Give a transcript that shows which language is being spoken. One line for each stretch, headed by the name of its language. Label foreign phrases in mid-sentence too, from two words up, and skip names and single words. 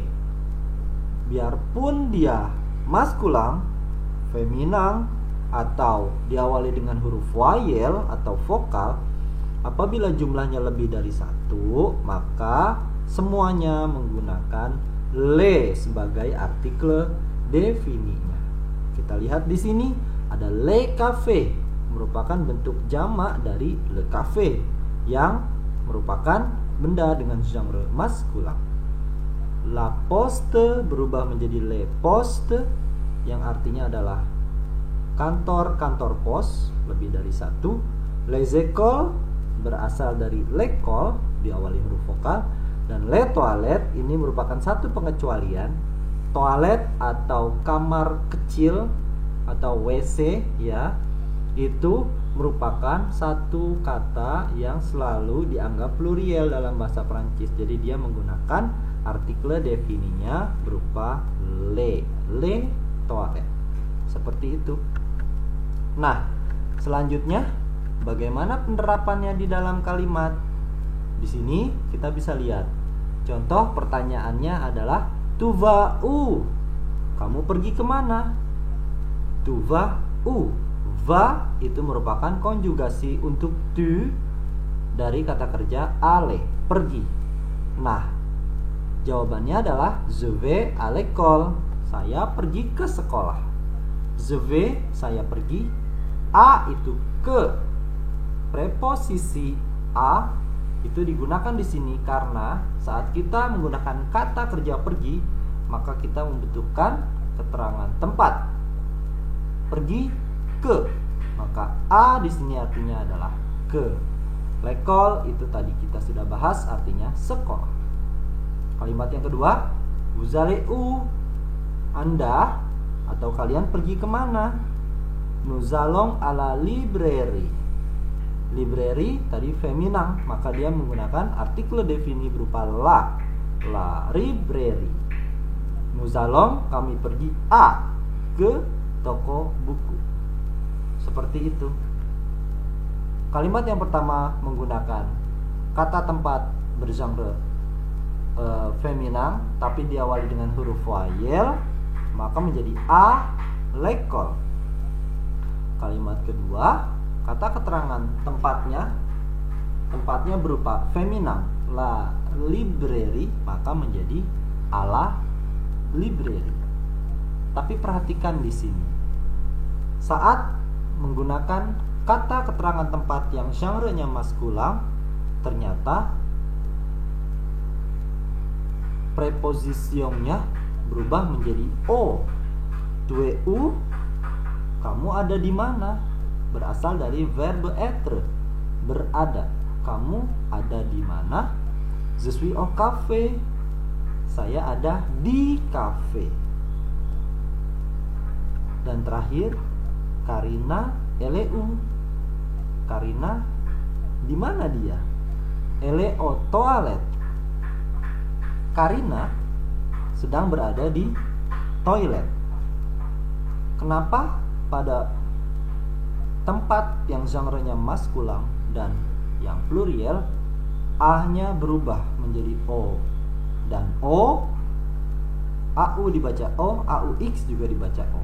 Indonesian: Biarpun dia maskulan, feminin, atau diawali dengan huruf voyelle atau vokal, apabila jumlahnya lebih dari satu, maka semuanya menggunakan le sebagai artikel defininya. Kita lihat di sini ada
French: le cafe,
Indonesian: merupakan bentuk jamak dari
French: le cafe
Indonesian: yang merupakan benda dengan genre maskulan.
French: La poste
Indonesian: berubah menjadi
French: le poste
Indonesian: yang artinya adalah kantor pos, lebih dari satu.
French: Les écoles
Indonesian: berasal dari l'école, diawali huruf vokal. Dan
French: les toilettes
Indonesian: ini merupakan satu pengecualian. Toilet atau kamar kecil atau WC ya, itu merupakan satu kata yang selalu dianggap pluriel dalam bahasa Prancis. Jadi dia menggunakan artikel defininya berupa
French: le toilet.
Indonesian: Seperti itu. Nah, selanjutnya bagaimana penerapannya di dalam kalimat? Di sini kita bisa lihat. Contoh pertanyaannya adalah
French: tu vas où?
Indonesian: Kamu pergi kemana?
French: Tu vas où?
Indonesian: Va itu merupakan konjugasi untuk tu dari kata kerja aller, pergi. Nah, jawabannya adalah
French: je vais à l'école.
Indonesian: Saya pergi ke sekolah.
French: Je vais,
Indonesian: saya pergi. A itu ke. Preposisi a itu digunakan di sini karena saat kita menggunakan kata kerja pergi, maka kita membutuhkan keterangan tempat. Pergi ke. Maka a di sini artinya adalah ke. L'école itu tadi kita sudah bahas, artinya sekolah. Kalimat yang kedua,
French: vous allez où?
Indonesian: Anda atau kalian pergi kemana?
French: Nous allons à la librairie.
Indonesian: Librairie tadi feminin, maka dia menggunakan artikel defini berupa
French: la librairie. Nous allons,
Indonesian: kami pergi a, ke toko buku. Seperti itu. Kalimat yang pertama menggunakan kata tempat bergenre feminin tapi diawali dengan huruf voyelle, maka menjadi
French: a l'école.
Indonesian: Kalimat kedua, kata keterangan tempatnya berupa feminin,
French: la librairie,
Indonesian: maka menjadi
French: à la librairie.
Indonesian: Tapi perhatikan di sini, saat menggunakan kata keterangan tempat yang genre-nya maskulan, ternyata prepositionnya berubah menjadi o.
French: Tu es où?
Indonesian: Kamu ada di mana? Berasal dari
French: verbe être,
Indonesian: berada. Kamu ada di mana?
French: Je suis au café.
Indonesian: Saya ada di kafe. Dan terakhir,
French: Karina elle est où?
Indonesian: Karina di mana dia?
French: Elle est aux toilettes.
Indonesian: Karina sedang berada di toilet. Kenapa pada tempat yang genre-nya maskulan dan yang pluriel a-nya berubah menjadi o, dan o, au dibaca o, aux juga dibaca o.